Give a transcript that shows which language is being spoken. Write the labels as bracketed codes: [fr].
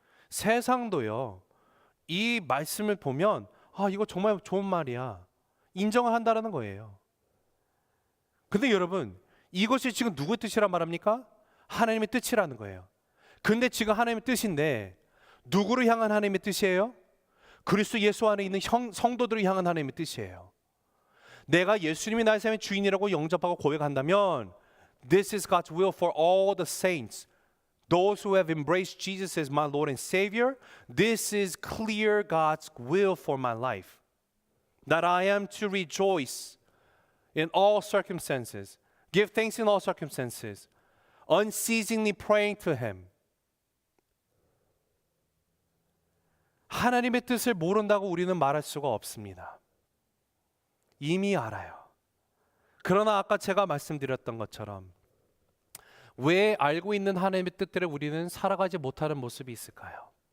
[ko] 세상도요, 이 말씀을 보면 이거 정말 좋은 말이야, 인정을 한다는 거예요. 근데 여러분, 이것이 지금 누구의 뜻이란 말합니까? 하나님의 뜻이라는 거예요. 근데 지금 하나님의 뜻인데 누구를 향한 하나님의 뜻이에요? 그리스도 예수 안에 있는 성도들을 향한 하나님의 뜻이에요. 내가 예수님이 나의 삶의 주인이라고 영접하고 고백한다면 [en] This is God's will for all the saints. Those who have embraced Jesus as my Lord and Savior, this is clear God's will for my life. that I am to rejoice in all circumstances, give thanks in all circumstances, unceasingly praying to Him. [ko] 하나님의 뜻을 모른다고 우리는 말할 수가 없습니다. 이미 알아요. 그러나 아까 제가 말씀드렸던 것처럼 왜 알고 있는 하나님의 뜻대로 우리는 살아가지 못하는 모습이 있을까요?